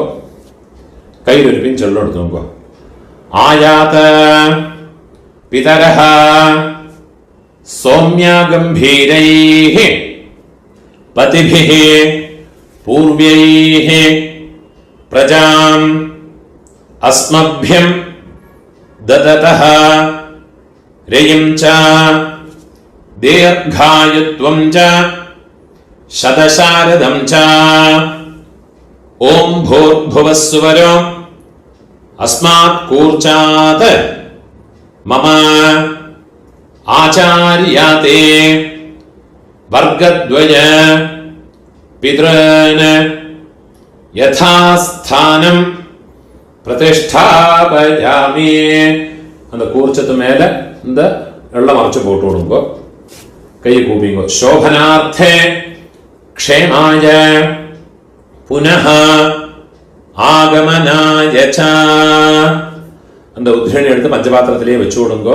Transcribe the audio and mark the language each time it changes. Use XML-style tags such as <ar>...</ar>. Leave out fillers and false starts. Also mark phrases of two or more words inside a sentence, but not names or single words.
<ta>கையில் இருப்பின்னு சொல்ல எடுத்துங்கோ.</ta> <sa>आयात पितरः सौम्याः गम्भीरैः पथिभिः पूर्वैः प्रजाम् अस्मभ्यं ददतः रयिं च दीर्घायुत्वं च शतशारदं च ओं भूर्भुवस्सुवरो अस्मात् कूर्चात् मम आचार्याते वर्गद्वय पितॄन् यथास्थानं प्रतिष्ठापयामि.</sa> <ta>அந்த கூர்ச்சத்து மேல இந்த வெள்ளம் மறைச்சு போட்டு விடுங்கோ. கை கூப்பிங்கோ.</ta> <sa>शोभनार्थे क्षेमाय पुनः आगमनाय च.</sa> <ta>அந்த உத்ரணி எடுத்து பஞ்சபாத்திரத்திலேயே வச்சு விடுங்கோ.</ta>